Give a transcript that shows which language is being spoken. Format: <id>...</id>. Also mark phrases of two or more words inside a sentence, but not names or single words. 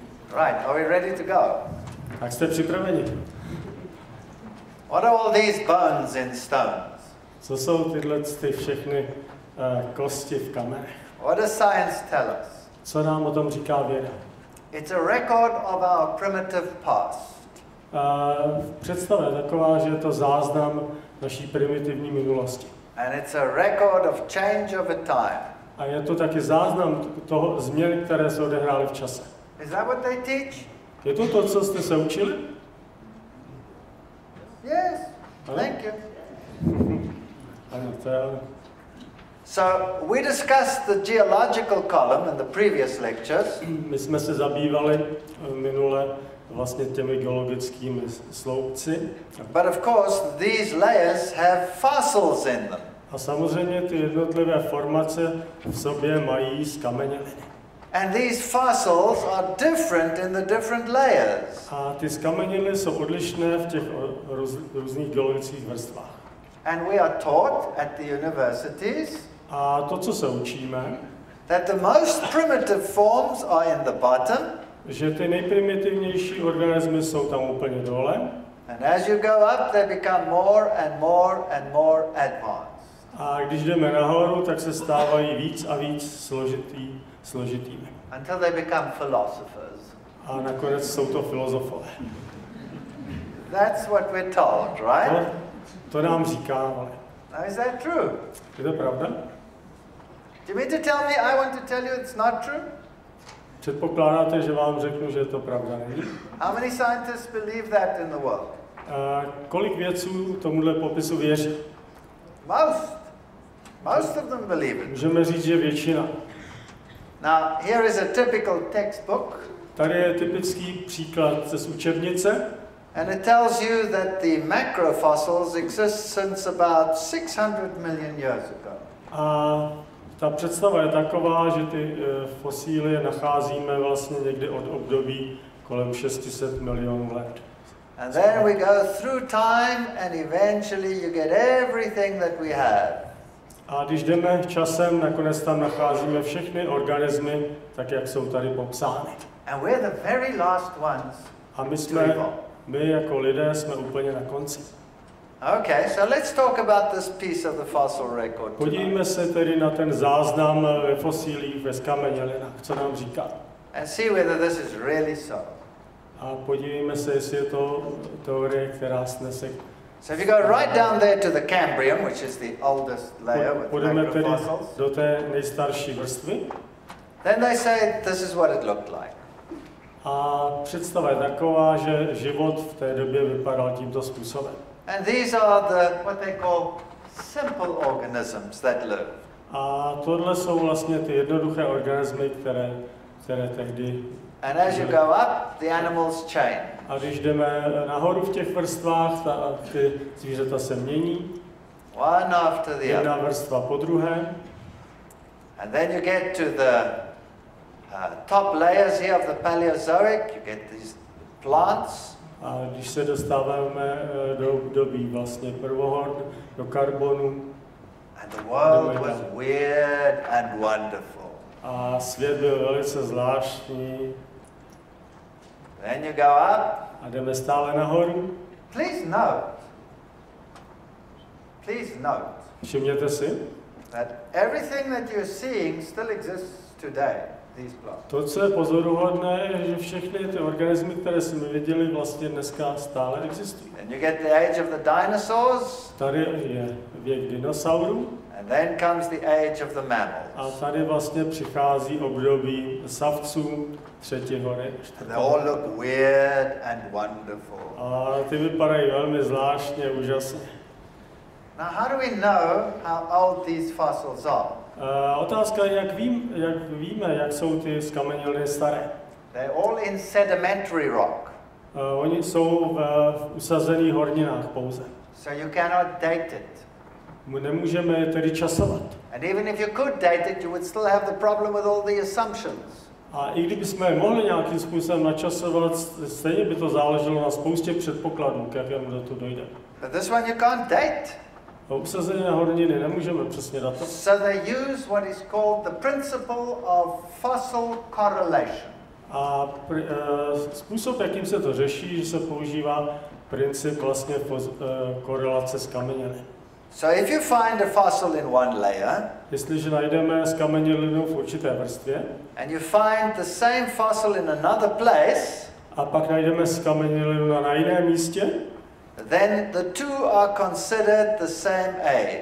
<en>Right, are we ready to go?</en> <cs>Tak jste připraveni?</cs> <en>What are all these bones in stones?</en> <cs>Co jsou tyhle všechny kosti v kamenech?</cs> <en>What does science tell us?</en> <cs>Co nám o tom říká věda?</cs> <en>It's a record of our primitive past.</en> <cs>Představa je taková, že je to záznam naší primitivní minulosti.</cs> <en>And it's a record of change over time.</en> <cs>A je to taky záznam toho změn, které se odehrály v čase.</cs> <en>Is that what they teach?</en> <cs>Je to to, co jste se učili?</cs> <en>Yes. Thank you.</en> <cs>Ano, to je.</cs> <en>So we discussed the geological column in the previous lectures.</en> <cs>My jsme se zabývali minule vlastně těmi geologickými sloupci.</cs> <en>But of course these layers have fossils in them.</en> <cs>A samozřejmě ty jednotlivé formace v sobě mají zkameněliny.</cs> <en>And these fossils are different in the different layers.</en> <cs>A ty zkameněliny jsou odlišné v těch různých geologických vrstvách.</cs> <en>And we are taught at the universities</en> <cs>A to, co se učíme,</cs> <en>that the most primitive forms are in the bottom.</en> <cs>Že ty nejprimitivnější organismy jsou tam úplně dole.</cs> <en>And as you go up, they become more and more and more advanced.</en> <cs>A když jdeme nahoru, tak se stávají víc a víc složitými.</cs> <en>Until they become philosophers.</en> <cs>A nakonec jsou to filozofové.</cs> <en>That's what we're told, right?</en> <cs>To nám říkávali.</cs> <en>Now, is that true?</en> <cs>Je to pravda?</cs> <en>Do you mean to tell me I want to tell you it's not true?</en> <cs>Předpokládáte, že vám řeknu, že to pravda není?</cs> <en>How many scientists believe that in the world?</en> <cs>Kolik vědců tomuhle popisu věří?</cs> <en>Most. Most of them believe it.</en> <cs>Můžeme říct, že většina.</cs> <en>Now, here is a typical textbook.</en> <cs>Tady je typický příklad z učebnice.</cs> <en>And it tells you that the macrofossils exist since about 600 million years ago.</en> <cs>A ta představa je taková, že ty fosílie nacházíme vlastně někdy od období kolem 600 milionů let.</cs> <en>And then we go through time and eventually you get everything that we have.</en> <cs>A když jdeme časem, nakonec tam nacházíme všechny organismy, tak jak jsou tady popsány.</cs> <en>And we're the very last ones.</en> <cs>A my jako lidé jsme úplně na konci.</cs> <en>Okay, so let's talk about this piece of the fossil record.</en> <cs>Podívejme se tedy na ten záznam ve fosílích, ve zkamenělinách, co nám říká.</cs> <en>And see whether this is really so.</en> <cs>A podívejme se, jestli je to teorie, která snese.</cs> <en>So if you go right down there to the Cambrian, which is the oldest layer with macrofossils,</en> <cs>do té nejstarší vrstvy.</cs> <en>Then they say this is what it looked like.</en> <cs>A představa je taková, že život v té době vypadal tímto způsobem.</cs> <en>And these are what they call simple organisms that live.</en> <cs>A tohle jsou vlastně ty jednoduché organismy, které tehdy.</cs> <en>And as you go up, the animals change.</en> <cs>A když jdeme nahoru v těch vrstvách, ty zvířata se mění.</cs> <en>One after the other.</en> <cs>Jedna vrstva po druhé.</cs> <en>And then you get to the top layers here of the Paleozoic, you get these plants.</en> <cs>A když se dostáváme do období vlastně prvohor, do karbonu.</cs> <en>And the world was weird and wonderful.</en> <cs>A svět byl velice zvláštní.</cs> <en>Then you go up.</en> <cs>A jdeme stále nahoru.</cs> <en>Please note.</en> <cs>Všimněte si,</cs> <en>that everything that you're seeing still exists today. These plants.</en> <cs>To, co je pozoruhodné, je, že všechny ty organismy, které jsme viděli, vlastně dneska stále existují.</cs> <en>And you get the age of the dinosaurs.</en> <cs>Tady je věk dinosaurů.</cs> <en>And then comes the age of the mammals.</en> <cs>A tady vlastně přichází období savců třetí hory.</cs> <en>They all look weird and wonderful.</en> <cs>A ty vypadají velmi zvláštně, úžasně.</cs> <en>Now, how do we know how old these fossils are?</en> <cs>Otázka je, jak víme, jak jsou ty zkameněliny staré.</cs> <en>They're all in sedimentary rock.</en> <cs>Oni jsou v usazených horninách pouze.</cs> <en>So you cannot date it.</en> <cs>Nemůžeme je tedy časovat.</cs> <en>And even if you could date it, you would still have the problem with all the assumptions.</en> <cs>A i kdybychom je mohli nějakým způsobem načasovat, stejně by to záleželo na spoustě předpokladů, k jakému do toho dojde.</cs> <en>But this one you can't date.</en> <cs>Usazené horniny nemůžeme přesně datovat.</cs> <en>So they use what is called the principle of fossil correlation.</en> <cs>A způsob, jakým se to řeší, že se používá princip vlastně korelace s kamenělin.</cs> <en>So if you find a fossil in one layer,</en> <cs>Jestliže najdeme skamenělinu v určité vrstvě,</cs> <en>and you find the same fossil in another place,</en> <cs>a pak najdeme skamenělinu na jiném místě,</cs> <en>then the two are considered the same age.</en>